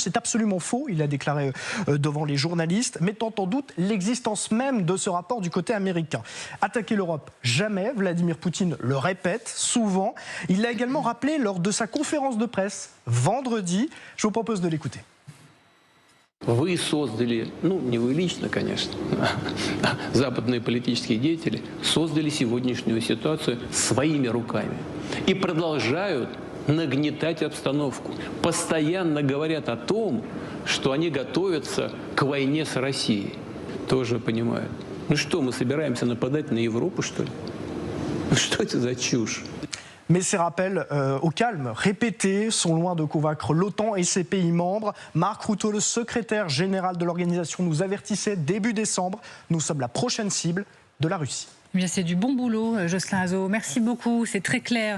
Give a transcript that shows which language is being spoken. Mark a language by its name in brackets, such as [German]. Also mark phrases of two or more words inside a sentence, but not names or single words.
[French] C'est absolument faux, il a déclaré devant les journalistes, mettant en doute l'existence même de ce rapport du côté américain. Attaquer l'Europe, jamais. Vladimir Poutine le répète souvent. Il l'a également rappelé lors de sa conférence de presse vendredi. Je vous propose de l'écouter. [Russian] Вы создали, не вы лично, конечно, западные политические деятели создали сегодняшнюю ситуацию своими руками и продолжают нагнетать обстановку. Постоянно говорят о том, что они готовятся к войне с Россией. Тоже понимают. Ну что, мы собираемся нападать на Европу, что ли? Ну что это за чушь? [French] Mais ces rappels au calme, répétés, sont loin de convaincre l'OTAN et ses pays membres. Mark Rutte, le secrétaire général de l'organisation, nous avertissait début décembre. Nous sommes la prochaine cible de la Russie. C'est du bon boulot, Jocelyn Hazot. Merci beaucoup, c'est très clair.